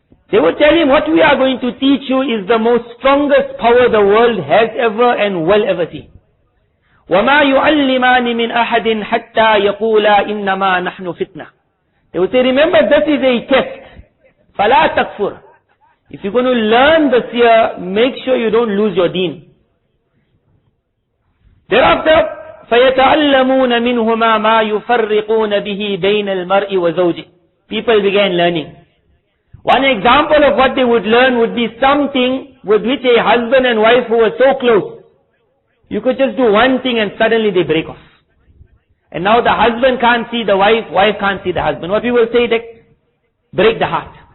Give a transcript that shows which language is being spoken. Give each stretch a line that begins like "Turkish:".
English: They would tell him, what we are going to teach you is the most strongest power the world has ever and will ever see.
Arabic: وَمَا يُعَلِّمَانِ مِنْ أَحَدٍ حَتَّى يَقُولَا إِنَّمَا نَحْنُ فِتْنَةً.
English: They would say, remember, this is a test.
Arabic: فَلَا تَكْفُرْ.
English: If you're going to learn the seer, make sure you don't lose your deen.
Arabic: Thereafter, فَيَتَعَلَّمُونَ مِنْهُمَا مَا يُفَرِّقُونَ بِهِ بَيْنَ الْمَرْءِ وَزَوْجِهِ.
English: People began learning. One example of what they would learn would be something with which a husband and wife who were so close, you could just do one thing and suddenly they break off. And now the husband can't see the wife, wife can't see the husband. What we will say, that break the heart.